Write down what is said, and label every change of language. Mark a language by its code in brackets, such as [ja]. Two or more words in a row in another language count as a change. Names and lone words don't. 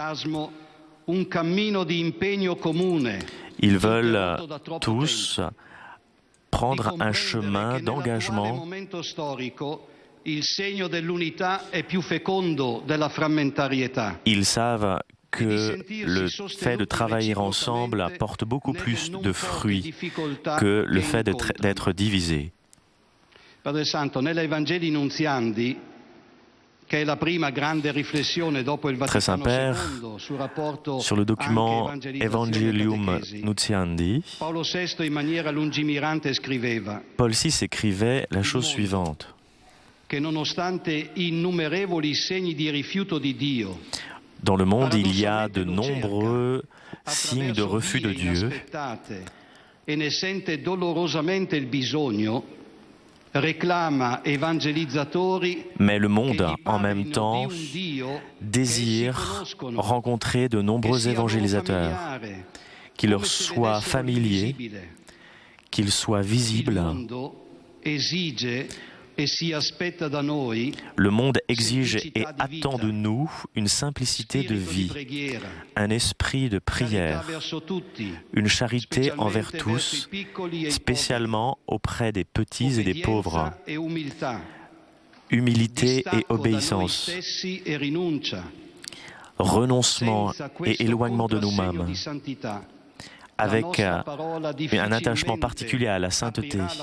[fr] Ils veulent tous prendre un chemin d'engagement. Ils savent que le fait de travailler ensemble apporte beaucoup plus de fruits que le fait d'être divisé. [it] Padre Santo, nella Evangelii Nunziandi, che è la prima grande riflessione dopo il [fr] Très [it] Vaticano [fr] Saint-Père, [it] II sul rapporto [fr] sur le document [it] anche Evangelium evangelizzazione Nuntiandi, Paolo VI in maniera lungimirante scriveva [fr] Paul VI écrivait la chose suivante. [it] che nonostante innumerevoli segni di rifiuto di Dio, [fr] Dans le monde, il y a de nombreux signes de refus de Dieu, [it] e ne sente dolorosamente il bisogno, [fr] réclame évangélisatori, mais le monde, en même temps, désire rencontrer de nombreux évangélisateurs, qui leur soient familiers, qu'ils soient visibles. Le monde exige et attend de nous une simplicité de vie, un esprit de prière, une charité envers tous, spécialement auprès des petits et des pauvres, humilité et obéissance, renoncement et éloignement de nous-mêmes, avec un attachement particulier à la sainteté.